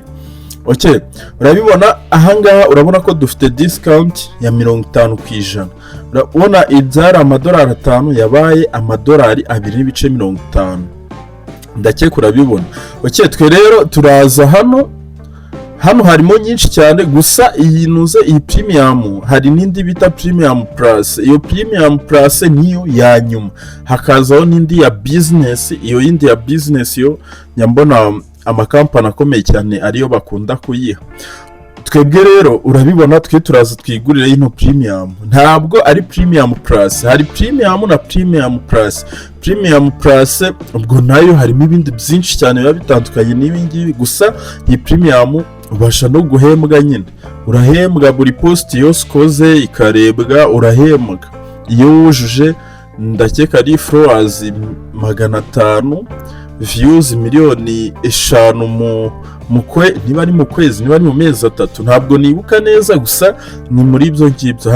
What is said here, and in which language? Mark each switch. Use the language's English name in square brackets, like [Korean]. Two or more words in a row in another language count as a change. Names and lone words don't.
[Kinyarwanda] Okay, urabibona ahangaha, urabona ko dufite discount ya 50%. Urabona ibyari amadolari 5 yabaye amadolari 2.50. Ndakeka urabibona. Okay, twe rero turaza hano harimo nyinshi cyane, gusa iyi premium hari n'indi bita premium plus. Iyo premium plus niyo ya nyuma, hakazaho n'indi ya business. Iyo yindi ya business yo nyambona amakampani akomeye cyane ariyo bakunda kuyiha. Twebwe rero urabibona, twe turaza twigurire ino premium, ntabwo ari premium plus. Hari premium na premium plus. Premium plus ubwo nayo harimo ibindi byinshi cyane biba bitandukanye n'ibingibi, gusa iyi premium ubasha no guhembwa nyine. Urahembwa buri post yose ukoze ikarebwa, urahembwa iyo wujuje ndakeka ari followers 500, views 5,000,000 niba ari mu kwezi, niba ari mu mezi 3, ntabwo nibuka neza, gusa ni muri ibyo ngibyo.